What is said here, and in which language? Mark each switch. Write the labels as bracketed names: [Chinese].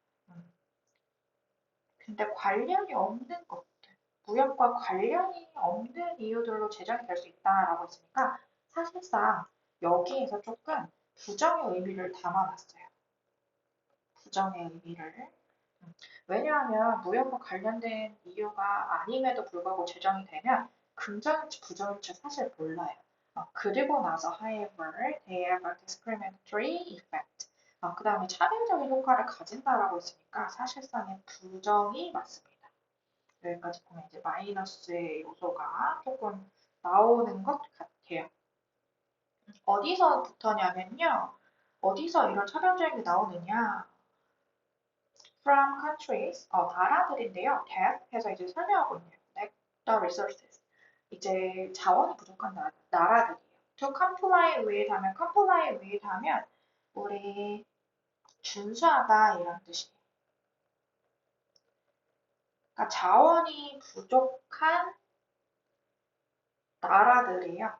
[Korean] 음, 근데 관련이 없는 것들, 무역과 관련이 없는 이유들로 제정이 될 수 있다라고 했으니까 사실상 여기에서 조금 부정의 의미를 담아놨어요. 부정의 의미를. 왜냐하면 무역과 관련된 이유가 아님에도 불구하고 제정이 되면 긍정일지 부정일지 사실 몰라요. 그리고 나서 [English] however, they have a discriminatory effect. [Korean] 그 다음에 차별적인 효과를 가진다라고 했으니까 사실상의 부정이 맞습니다. 여기까지 보면 이제 마이너스의 요소가 조금 나오는 것 같아요. 어디서부터냐면요. 어디서 이런 차별적인 게 나오느냐. [English] From countries, [Korean] 나라들인데요. that 해서 이제 설명하고 있네요. [English] Lack the resources. [Korean] 이제 자원이 부족한 나라들이에요. [English] To comply with [Korean] 하면 comply with 하면 우리 준수하다 이런 뜻이에요. 그러니까 자원이 부족한 나라들이에요.